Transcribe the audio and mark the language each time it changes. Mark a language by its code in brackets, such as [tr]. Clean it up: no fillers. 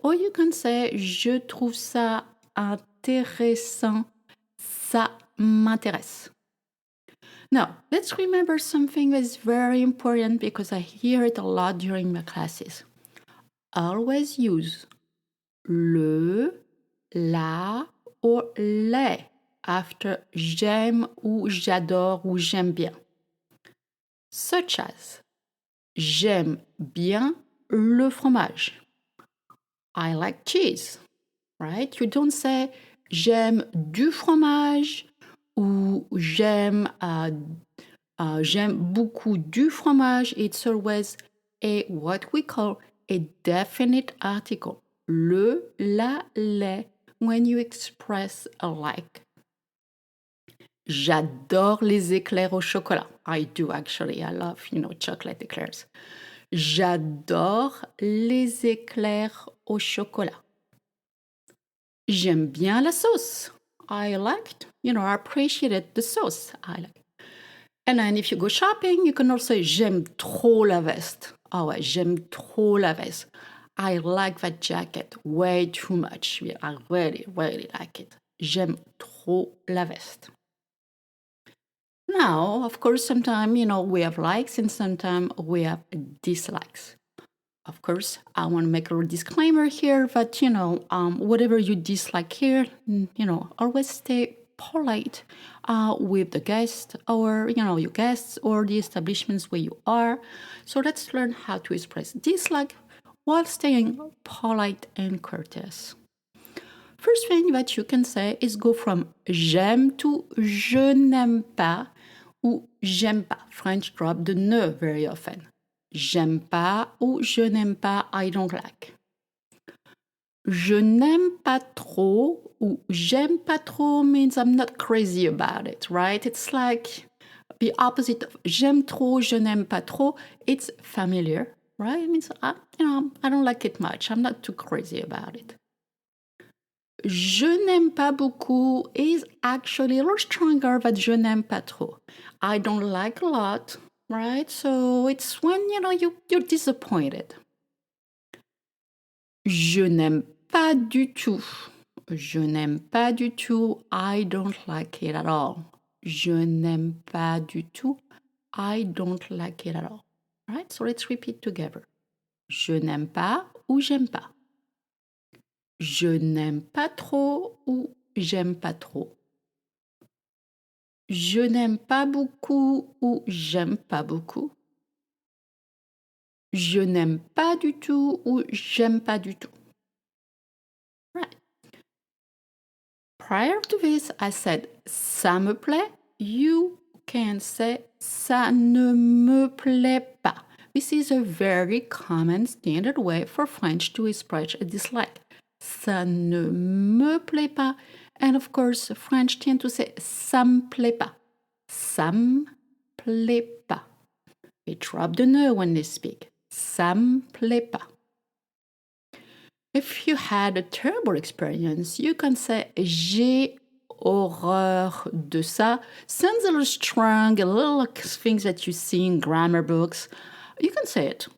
[en] Or you can say [fr] je trouve ça intéressant. Ça m'intéresse. [en] Now, let's remember something that's very important because I hear it a lot during my classes. Always use le, la, or les after [fr] j'aime ou j'adore ou j'aime bien. [en] Such as [fr] j'aime bien le fromage. [en] I like cheese, right? You don't say [fr] j'aime du fromage ou j'aime beaucoup du fromage. [en] It's always what we call a definite article. Le, la, les, when you express a like. [fr] J'adore les éclairs au chocolat. [en] I do actually. I love, chocolate eclairs. [fr] J'adore les éclairs au chocolat. J'aime bien la sauce. [en] I liked, I appreciated the sauce. I like. And then if you go shopping, you can also say [fr] j'aime trop la veste. Oh ouais, j'aime trop la veste. [en] I like that jacket way too much. I really, really like it. [fr] J'aime trop la veste. [en] Now, of course, sometimes, we have likes and sometimes we have dislikes. Of course, I want to make a disclaimer here that, whatever you dislike here, always stay polite with the guest or, your guests or the establishments where you are. So let's learn how to express dislike while staying polite and courteous. First thing that you can say is go from j'aime to [fr] je n'aime pas ou j'aime pas. [en] French drop the ne very often. [fr] J'aime pas ou je n'aime pas, [en] I don't like. [fr] Je n'aime pas trop ou j'aime pas trop [en] means I'm not crazy about it, right? It's like the opposite of [fr] j'aime trop, je n'aime pas trop. [en] It's familiar, right? It means, I don't like it much. I'm not too crazy about it. [fr] Je n'aime pas beaucoup [en] is actually a little stronger than [fr] je n'aime pas trop. [en] I don't like a lot, right? So it's when, you're disappointed. [fr] Je n'aime pas du tout. Je n'aime pas du tout. [en] I don't like it at all. [fr] Je n'aime pas du tout. [en] I don't like it at all. Right? So let's repeat together. [fr] Je n'aime pas ou j'aime pas. Je n'aime pas trop ou j'aime pas trop. Je n'aime pas beaucoup ou j'aime pas beaucoup. Je n'aime pas du tout ou j'aime pas du tout. Right. [en] Prior to this, I said [fr] ça me plaît. [en] You can say [fr] ça ne me plaît pas. [en] This is a very common standard way for French to express a dislike. [fr] Ça ne me plaît pas. [en] And of course, French tend to say [fr] ça me plaît pas. Ça me plaît pas. [en] They drop the ne when they speak. [fr] Ça me plaît pas. [en] If you had a terrible experience, you can say [fr] j'ai horreur de ça. [en] Sounds a little strong, a little like things that you see in grammar books. You can say it.